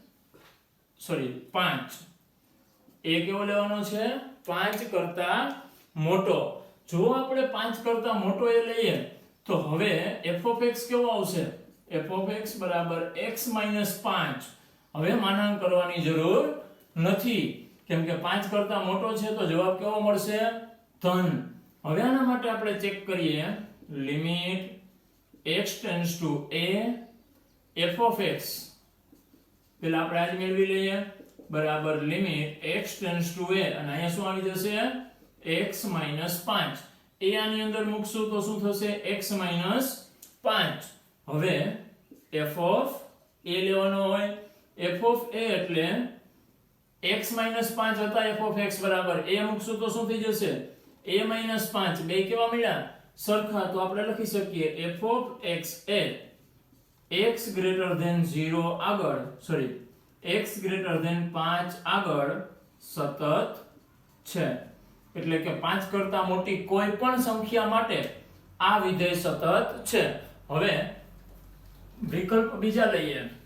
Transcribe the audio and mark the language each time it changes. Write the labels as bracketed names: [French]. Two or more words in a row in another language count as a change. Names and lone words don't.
[Gujarati] 5 a કેવો લેવાનો છે 5 કરતા મોટો જો આપણે 5 કરતા મોટો એ લઈએ તો હવે [English] f of x [Gujarati] કેવો આવશે [English] f of x [Gujarati] બરાબર x માઈનસ 5 હવે માનાંક કરવાની જરૂર નથી કેમ કે 5 કરતા મોટો છે તો જવાબ કેવો મળશે ધન હવે આના માટે આપણે ચેક કરીએ [English] limit x tends to a f of x [Gujarati] પેલા આપણે આજ મેળવી લઈએ બરાબર [English] limit x tends to a [Gujarati] અને અહીંયા શું આવી જશે x માઈનસ 5 a આની અંદર મૂકશું તો શું થશે x માઈનસ 5 હવે f [English] of a [Gujarati] લેવાનો હોય [English] f of a [Gujarati] એટલે x માઈનસ 5 હતા [English] f of x [Gujarati] બરાબર a મૂકશું તો શું થઈ જશે a માઈનસ 5 બે કેવા મળ્યા સરખા તો આપણે લખી શકીએ [English] f of x [Gujarati] એ x [English] greater than [Gujarati] 0 આગળ x [English] greater than [Gujarati] 5 આગળ સતત છે એટલે કે 5 કરતા મોટી કોઈ પણ સંખ્યા માટે આ વિધેય સતત છે હવે વિકલ્પ બીજા લઈએ